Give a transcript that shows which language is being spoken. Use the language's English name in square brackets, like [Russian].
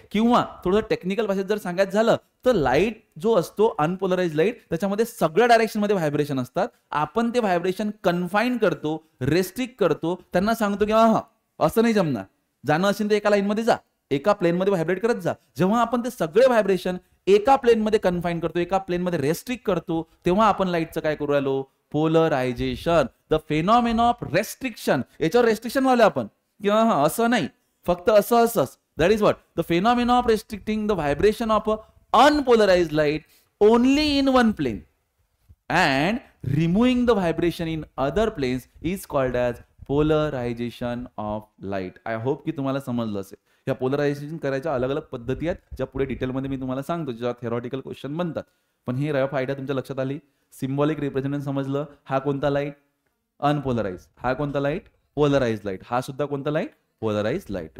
[Marathi] किंवा थोडं टेक्निकल भाषेत जर सांगायचं झालं तर लाईट जो असतो अनपोलराइज लाईट त्याच्यामध्ये सगळ्या डायरेक्शन मध्ये व्हायब्रेशन असतात, आपण ते व्हायब्रेशन कन्फाईन करतो, रेस्ट्रिक्ट करतो, त्यांना सांगतो की हा असं नाही जमणार, जाणं असेल तर एका लाईन मध्ये जा, एका प्लेन मध्ये व्हायब्रेट करत जा। जेव्हा आपण ते सगळे व्हायब्रेशन एका प्लेन मध्ये कन्फाईन करतो, एका प्लेन मध्ये रेस्ट्रिक्ट करतो, तेव्हा आपण लाईटचं काय करू राहिलो, polarisation, the phenomena of restriction. याच्यावर रेस्ट्रिक्शन लावले आपण किंवा हा असं नाही फक्त असं असंच, [English] that is what the phenomena of restricting the vibration of a unpolarized light only in one plane and removing the vibration in other planes is called as polarization of light. I hope [Marathi] की तुम्हाला समजलं असेल। या polarisation करायच्या अलग अलग पद्धती आहेत ज्या पुढे डिटेलमध्ये मी तुम्हाला सांगतो, ज्या थेरॉटिकल क्वेश्चन बनतात, पण हे रफ आयडिया तुमच्या लक्षात आली, सिम्बॉलिक रिप्रेझेंटेशन समजलं। हा कोणता लाईट, अनपोलराइज, हा कोणता लाईट, पोलराइज लाईट, हा सुद्धा कोणता लाईट, पोलराइज लाईट।